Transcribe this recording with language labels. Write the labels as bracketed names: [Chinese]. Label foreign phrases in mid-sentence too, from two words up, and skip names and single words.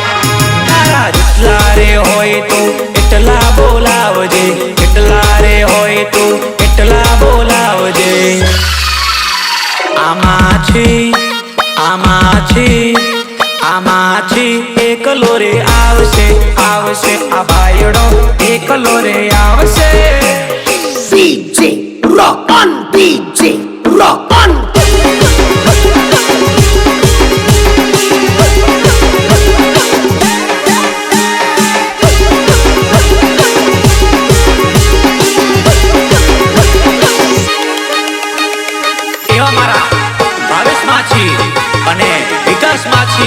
[Gujarati] તારા જેટલા રે હોય તું એટલા બોલાવજે, એટલા રે હોય તું એટલા બોલાવજે. આ માછી એકલો રે આવશે આવશે, આ ભાઈડો એકલો રે આવશે. [English] DJ, rock on, DJ, rock on. [Gujarati] એવા મારા ભાવેશ માછી અને વિકાસ માછી